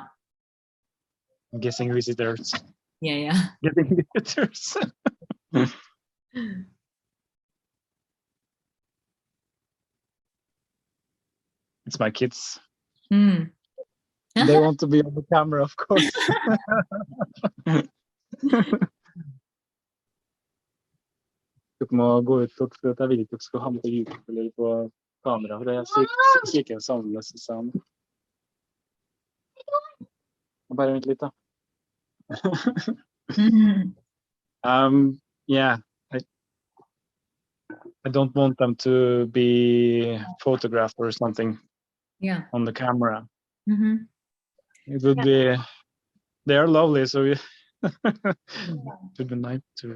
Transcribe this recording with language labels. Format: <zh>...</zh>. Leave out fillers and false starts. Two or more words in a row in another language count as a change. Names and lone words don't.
<en>Guessing visitors. yeah. Getting visitors. It's my kids. They want to be on the camera, of course.</en> <no>Dere må gå ut og jeg vil ikke dere skal ha med på YouTube eller på kamera, for det sikkert sammen med Suzanne. Bare vent litt da.</no> <en>Yeah, I don't want them to be photographed or something on the camera. It would be, they are lovely, so it would be nice to.</en>